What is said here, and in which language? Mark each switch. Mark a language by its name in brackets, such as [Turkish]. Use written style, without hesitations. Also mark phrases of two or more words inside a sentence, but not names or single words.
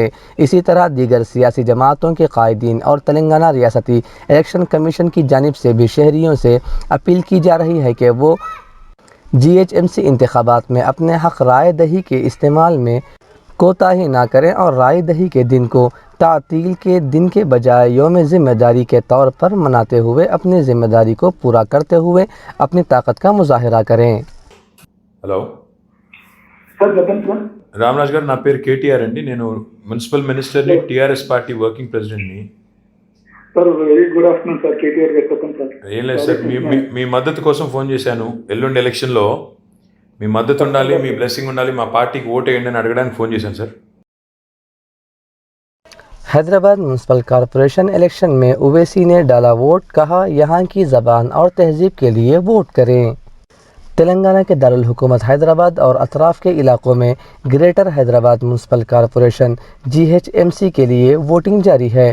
[Urdu] اسی طرح دیگر سیاسی جماعتوں کے قائدین اور تلنگانہ ریاستی الیکشن کمیشن کی جانب سے بھی شہریوں سے اپیل کی جا رہی ہے کہ وہ جی ایچ ایم سی انتخابات میں اپنے حق رائے دہی کے استعمال میں کوتاہی نہ کریں اور رائے دہی کے دن کو تعطیل کے دن کے بجائے یوم ذمہ داری کے طور پر مناتے ہوئے اپنی ذمہ داری کو پورا کرتے ہوئے اپنی طاقت کا مظاہرہ کریں۔ [Telugu] హలో సార్ చెప్పండి సార్. రామరాజ్ గారు, నా పేరు కేటీఆర్ అండి. నేను [English] municipal minister, [Telugu] టీఆర్ఎస్ [English] party working president. [Telugu] సార్ [English] very good afternoon [Telugu] సార్. కేటీఆర్ గారు చెప్పండి సార్. ఏం లేదు సార్, మీ మద్దతు కోసం ఫోన్ చేశాను. ఎల్లుండి ఎలక్షన్లో మీ మద్దతు ఉండాలి, మీ బ్లెస్సింగ్ ఉండాలి, మా పార్టీకి ఓటు వేయండి అని అడగడానికి ఫోన్ చేశాను సార్. [Urdu] حیدرآباد میونسپل کارپوریشن الیکشن میں اویسی نے ڈالا ووٹ، کہا یہاں کی زبان اور تہذیب کے لیے ووٹ کریں۔ تلنگانہ کے دارالحکومت حیدرآباد اور اطراف کے علاقوں میں گریٹر حیدرآباد میونسپل کارپوریشن GHMC کے لیے ووٹنگ جاری ہے۔